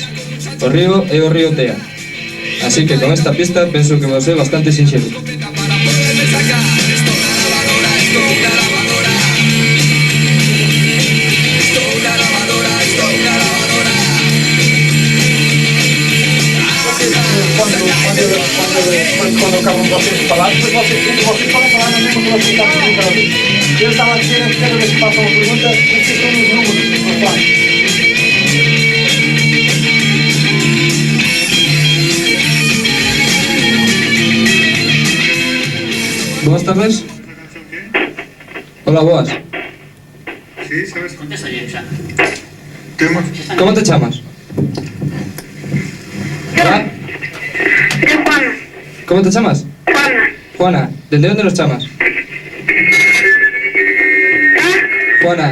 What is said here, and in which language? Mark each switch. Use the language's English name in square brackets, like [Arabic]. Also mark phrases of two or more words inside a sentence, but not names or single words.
[Galician] O río é o río Tea. Así que con esta pista penso que vos é bastante sinxelo. [Portuguese] Quando acabam vocês de falar, depois vocês podem falar na mesma que vocês estão a fazer cada vez. Eu estava a dizer que cada vez que façam uma pergunta, vocês estão nos números, não falam. [Galician] Boas tardes. Hola, boas. Sí, sabes. Contesta bien, xa. Como te chamas? Hola. Juana. Como te chamas? Juana. Juana. Dende onde nos chamas? Juana.